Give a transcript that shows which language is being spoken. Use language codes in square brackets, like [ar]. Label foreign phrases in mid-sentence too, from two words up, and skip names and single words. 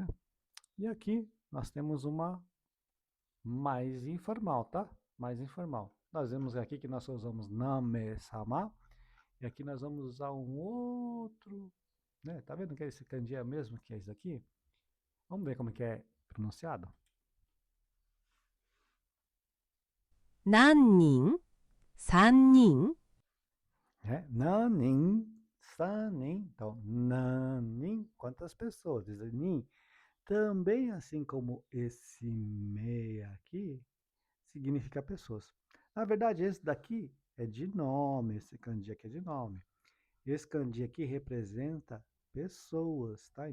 [pt] E aqui, nós temos uma mais informal, tá? Mais informal. Nós vemos aqui que nós usamos name-sama, e aqui nós vamos usar um outro, né? Tá vendo que é esse kanji é mesmo que é isso aqui? Vamos ver como que é pronunciado. [ja] 何人？三人？ [pt] Nanin, sanin. Então, nanin, quantas pessoas? Diz nin. Também, assim como esse meia aqui, significa pessoas. Na verdade, esse daqui é de nome, esse kanji aqui é de nome. Esse kanji aqui representa pessoas, tá?